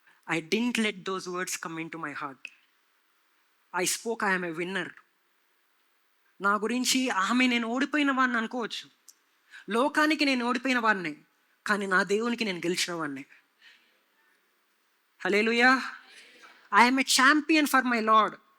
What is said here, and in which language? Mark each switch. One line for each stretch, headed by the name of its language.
English: I didn't let those words come into my heart. I spoke, I am a winner.
Telugu: నా గురించి ఆమె నేను ఓడిపోయిన వాడిని అనుకోవచ్చు, లోకానికి నేను ఓడిపోయిన వాడిని, కానీ నా దేవునికి నేను గెలిచిన వాడిని. హల్లెలూయా.
English: I am a champion for my Lord.